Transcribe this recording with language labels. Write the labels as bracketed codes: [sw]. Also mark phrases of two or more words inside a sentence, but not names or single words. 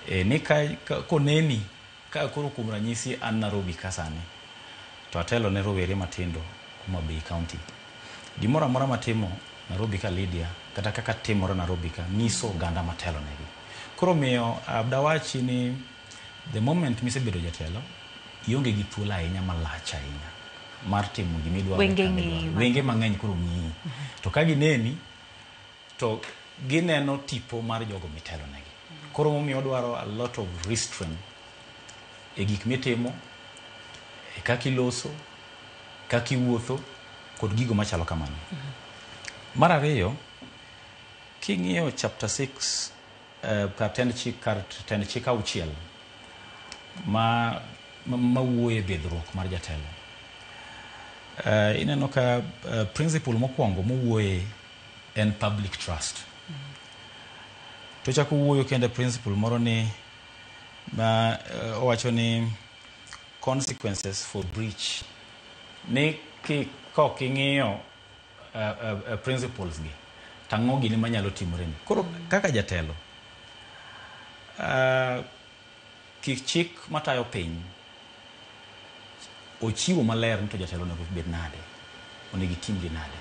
[luo] Ni koneni ka koro kuom ranyisi an Nairobi kasani to atelo ne rowere matindo kuma Bay County. Gimoro amora matimo Nairobi ka Lydia kata kaka timore Nairobi ka nyiso oganda matelo negi. Koro miyo dawachi ni [en] the moment [luo] misebedo jatelo ionge gi thuolo ahinya malach ahinya mar timo gimidwaro. Wenge mang'eny koro ng'iyi. To ka gineni to gineno tipo mar jogo mitelo negi. Koro momiyo dwaro [en] a lot of restraint [luo] e gik mitimo, e kaka iloso, kaka iwuotho kod gigo machalo kamano. Mar ariyo, king'iyo chapter 6 kar tend chik auchiel ma wuoye bidhruok mar jatelo. Ineno ka principle mokwongo mowuoye en [en] public trust. [luo] To chako wuoyo kende principle moro ni owacho ni [en] consequences for breach. [luo] Ni kok ing'iyo principles gi tang'o gini manyalo timore ni. Koro kaka jatelo kik chik matayo piny ochiwo maler ni to jatelo onego bed nade, onego itim gi nade.